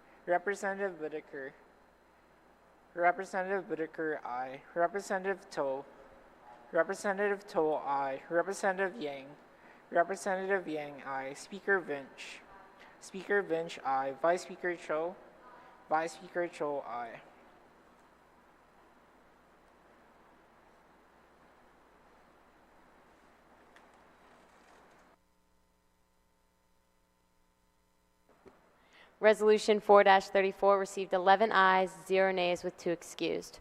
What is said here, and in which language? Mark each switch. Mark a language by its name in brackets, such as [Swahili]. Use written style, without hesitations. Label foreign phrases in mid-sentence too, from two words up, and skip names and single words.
[English] Representative Whitaker. Representative Whitaker, aye. Representative To. Representative To, aye. Representative Yang. Representative Yang, aye. Speaker Vinch. Speaker Vinch, aye. Vice Speaker Cho. Vice Speaker Cho, aye. Resolution 4-34 received 11 ayes, 0 nays, with 2 excused.